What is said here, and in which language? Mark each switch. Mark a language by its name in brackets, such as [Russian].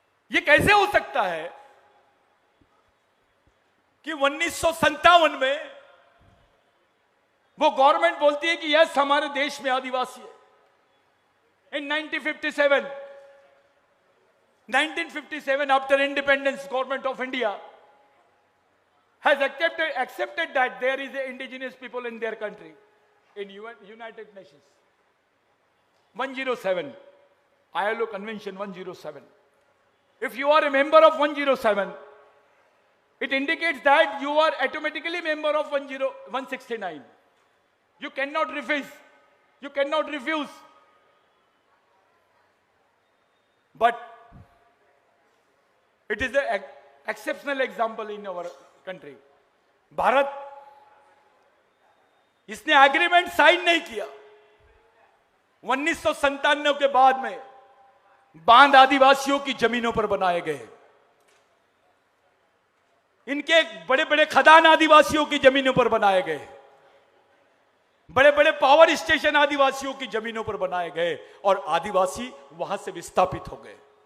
[Hindi] यह कैसे हो सकता है कि 1957 में वो गवर्नमेंट बोलती है कि यस हमारे देश में आदिवासी है। [English] In 1957 after independence, government of India has accepted that there is a indigenous people in their country in United Nations. 107 ILO Convention 107. If you are a member of 107, it indicates that you are automatically member of 169. You cannot refuse. You cannot refuse. But it is an exceptional example in our country. [Hindi] Bharat, इसने agreement sign नहीं किया। 1997 के बाद में बांध आदिवासियों की जमीनों पर बनाए गए, इनके बड़े बड़े खदान आदिवासियों की जमीनों पर बनाए गए, बड़े बड़े पावर स्टेशन आदिवासियों की जमीनों पर बनाए गए और आदिवासी वहां से विस्थापित हो गए।